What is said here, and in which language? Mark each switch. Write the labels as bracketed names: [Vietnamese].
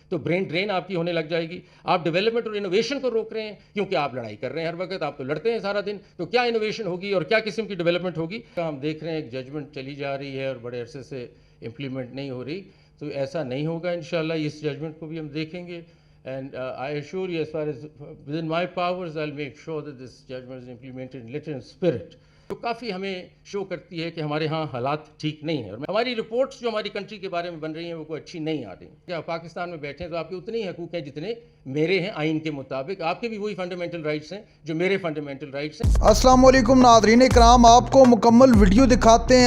[Urdu] تو brain drain آپ کی ہونے لگ جائے گی. آپ ڈیولپمنٹ اور انوویشن کو روک رہے ہیں کیونکہ آپ لڑائی کر رہے ہیں ہر وقت، آپ تو لڑتے ہیں سارا دن. تو کیا انوویشن ہوگی اور کیا قسم کی ڈیولپمنٹ ہوگی؟ ہم دیکھ رہے ہیں ایک ججمنٹ چلی جا رہی ہے اور بڑے عرصے سے امپلیمنٹ نہیں ہو رہی. تو ایسا نہیں ہوگا انشاءاللہ. اس ججمنٹ کو بھی ہم دیکھیں گے. [English] And I assure you, as far as within my powers, I'll make sure that this judgment is implemented in letter and spirit. [Urdu] تو کافی ہمیں شو کرتی ہے کہ ہمارے ہاں حالات ٹھیک نہیں ہیں، اور ہماری رپورٹس جو ہماری کنٹری کے بارے میں بن رہی ہیں وہ کوئی اچھی نہیں آ رہی. کیا پاکستان میں بیٹھے ہیں تو آپ کے اتنے ہی حقوق ہیں جتنے میرے ہیں آئین کے مطابق، آپ کے بھی وہی فنڈامنٹل رائٹس ہیں جو میرے فنڈامنٹل رائٹس ہیں. السلام علیکم ناظرین کرام، آپ کو مکمل ویڈیو دکھاتے ہیں.